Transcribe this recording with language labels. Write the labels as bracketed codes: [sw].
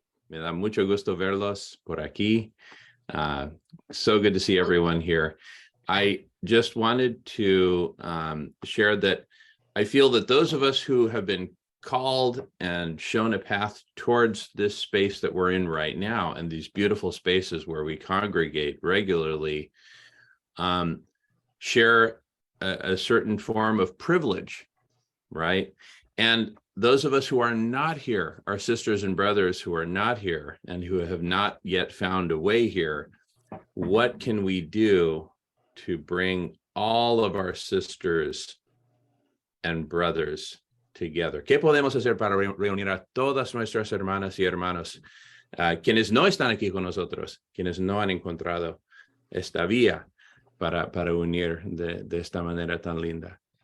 [es] Me da mucho gusto verlos por aquí. [en] So good to see everyone here. I just wanted to share that I feel that those of us who have been called and shown a path towards this space that we're in right now, and these beautiful spaces where we congregate regularly, share a certain form of privilege, right? And those of us who are not here, our sisters and brothers who are not here and who have not yet found a way here, what can we do to bring all of our sisters and brothers together? [es] ¿Qué podemos hacer para reunir a todas nuestras hermanas y hermanos, quienes no están aquí con nosotros, quienes no han encontrado esta vía para unir de esta manera tan linda?